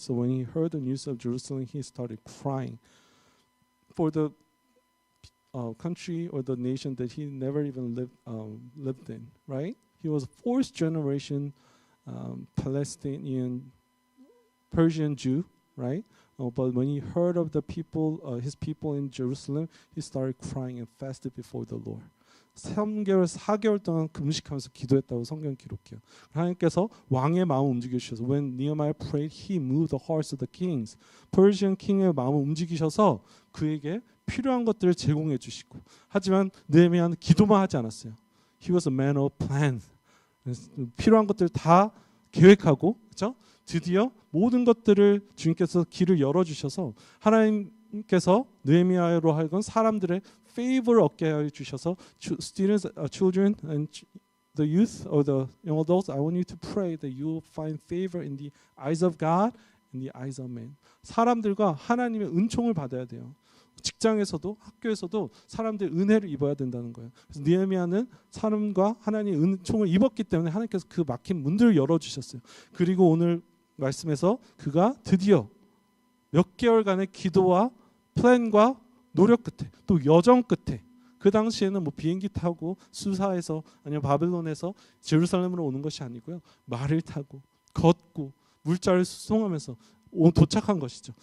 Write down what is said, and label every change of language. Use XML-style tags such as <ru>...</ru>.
<en>So when he heard the news of Jerusalem, he started crying for the country or the nation that he never even lived in, right? He was a fourth generation Palestinian Persian Jew, right? But when he heard of the people, his people in Jerusalem, he started crying and fasted before the Lord.</en> <ko>3개월, 4개월 동안 금식하면서 기도했다고 성경 기록해요. 하나님께서 왕의 마음을 움직이셔서</ko> <en>when Nehemiah prayed, he moved the hearts of the kings. Persian king</en> <ko>의 마음을 움직이셔서 그에게 필요한 것들을 제공해 주시고, 하지만 느헤미야는 기도만 하지 않았어요.</ko> <en>He was a man of plan.</en> <ko>필요한 것들을 다 계획하고, 그렇죠? 드디어 모든 것들을 주님께서 길을 열어주셔서 하나님께서 느헤미야로 하여금 사람들의 favor 얻게 해 주셔서</ko> <en>students, children, and the youth or the young adults, I want you to pray that you will find favor in the eyes of God and the eyes of man.</en> <ko>사람들과 하나님의 은총을 받아야 돼요. 직장에서도 학교에서도 사람들의 은혜를 입어야 된다는 거예요. 그래서 느헤미야는 사람과 하나님의 은총을 입었기 때문에 하나님께서 그 막힌 문들을 열어주셨어요. 그리고 오늘 말씀에서 그가 드디어 몇 개월간의 기도와 플랜과 노력 끝에, 또 여정 끝에, 그 당시에는 뭐 비행기 타고 수사에서 아니면 바벨론에서 제루살렘으로 오는 것이 아니고요, 말을 타고 걷고 물자를 수송하면서 도착한 것이죠.</ko>